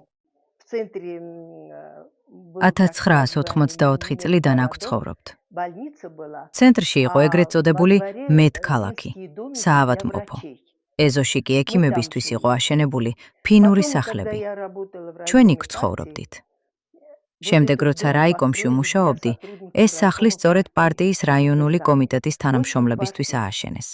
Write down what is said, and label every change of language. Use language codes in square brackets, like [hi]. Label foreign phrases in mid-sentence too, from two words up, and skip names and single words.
[ru] В центре [ka] 1984 წლიდან აქ ვცხოვრობთ. [ru] больница была. [ka] ცენტრში იყო ეგრეთ წოდებული მედქალაქი, საავადმყოფო. ეზოში კი ექიმებისთვის იყო აშენებული ფინური სახლები. ჩვენ იქ ვცხოვრობდით. შემდეგ როცა რაიკომში ვმუშაობდი, ეს სახლი სწორედ პარტიის რაიონული კომიტეტის თანამშრომლებისთვის ააშენეს.